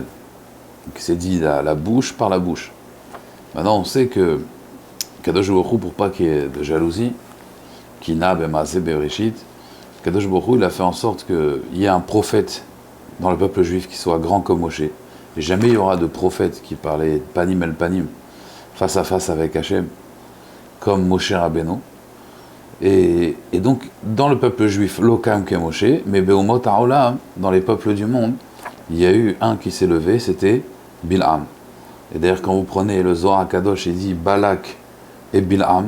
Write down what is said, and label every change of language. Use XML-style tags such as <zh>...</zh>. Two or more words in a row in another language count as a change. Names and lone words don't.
<fr>Donc il s'est dit la bouche par la bouche. Maintenant on sait que</fr> <he>קדוש ברוך הוא,</he> <fr>pour pas qu'il y ait de jalousie,</fr> <he>קנאה במעשה בראשית, קדוש ברוך הוא,</he> <fr>il a fait en sorte qu'il y ait un prophète dans le peuple juif qui soit grand comme Moshe. Et jamais il y aura de prophète qui parlait</fr> <he>פנים אל פנים,</he> <fr>face à face avec Hachem, comme Moshe Rabbeinu. Et donc, dans le peuple juif, l'Okam que Moshe, mais</fr> <he>באומות העולם,</he> <fr>dans les peuples du monde, il y a eu un qui s'est levé, c'était Bil'am. Et d'ailleurs, quand vous prenez le Zohar HaKadosh, il dit Balak et Bil'am.</fr>